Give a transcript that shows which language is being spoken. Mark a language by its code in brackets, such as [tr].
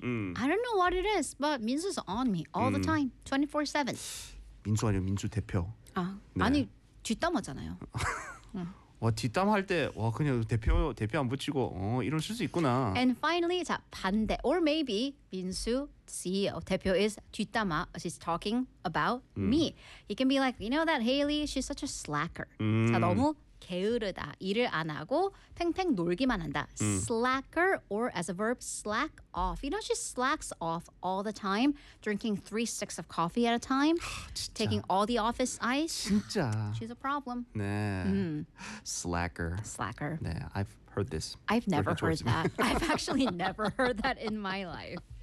[en] I don't know what it is, but 민수's on me all the time, 24/7. [ko] 민수 아니면 민수 대표. 아, 네. 아니 뒷담화잖아요. 와 뒷담화 할 때 와 그냥 대표 안 붙이고 이런 쓸 수 있구나. [en] And finally, [ko] 자 반대 [en] or maybe 민수 CEO 대표 is 뒷담화. She's talking about me. He can be like, you know that Haley? She's such a slacker. [ko] 자 너무 게으르다. 일을 안 하고 팽팽 놀기만 한다. [en] Slacker or as a verb, slack off. You know, she slacks off all the time, drinking 3 sticks of coffee at a time, taking all the office ice. [ko] 진짜. [en] She's a problem. 네. Slacker. Slacker. 네, I've heard this. I've never heard that. I've actually never heard that in my life.